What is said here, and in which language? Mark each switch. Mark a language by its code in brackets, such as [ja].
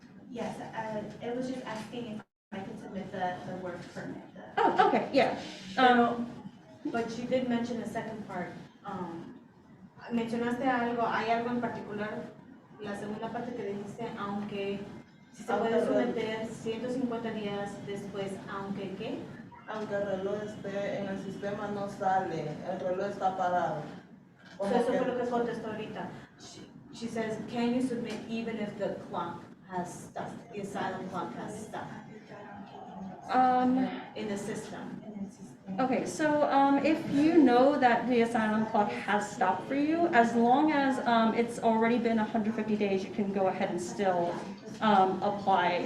[en] Yes, it was just asking if I could submit the work permit. Oh, okay, yeah. But you did mention the second part. [es] Mencionaste algo, hay algo en particular, la segunda parte que dijiste, aunque si se puede someter 150 días después, aunque ¿qué? Aunque el reloj esté en el sistema, no sale, el reloj está parado. So eso fue lo que contestó ahorita. [en] She says, can you submit even if the clock has stopped, the asylum clock has stopped in the system? Okay, so if you know that the asylum clock has stopped for you, as long as it's already been 150 days, you can go ahead and still apply.